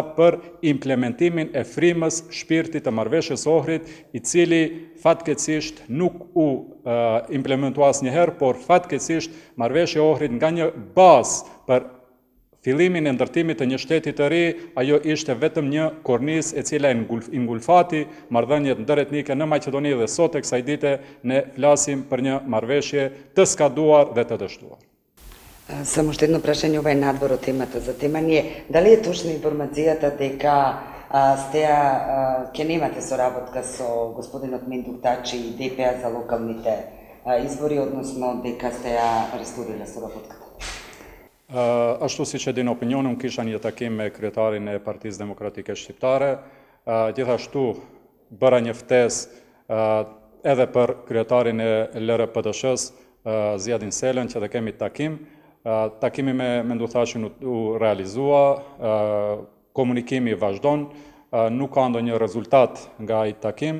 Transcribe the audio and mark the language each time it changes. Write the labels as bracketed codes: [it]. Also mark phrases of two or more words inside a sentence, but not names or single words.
[sq] për implementimin e frymës shpirtit të marrëveshjes së Ohrit, i cili fatkeqësisht nuk u implementua asnjëherë, por fatkeqësisht marrëveshja e Ohrit nga një bazë për fillimin e ndërtimit të një shteti të ri, ajo ishte vetëm një kornizë e cila ingulfati marrëdhëniet ndëretnike në Maqedoni dhe sot e kësaj dite ne flasim për një marrëveshje të skaduar dhe të dështuar. [mk] Само ще едно прашање, ова е надвор од темата за тема ние. Дали е точна информацијата дека ќе немате соработка со господинот Мендук Тачи и ДПА за локалните избори, односно дека сте ја растуриле соработката? [sq] Ashtu si që din opinionin, kisha një takim me kryetarin e Partisë Demokratike Shqiptare, gjithashtu bëra një ftesë edhe për kryetarin e LRPDSH-s, Zjadin Selën, që dhe kemi takim. Takimi me Menduk Thaçin u realizua, komunikimi vazhdon, nuk ka ndonjë rezultat nga ai takim.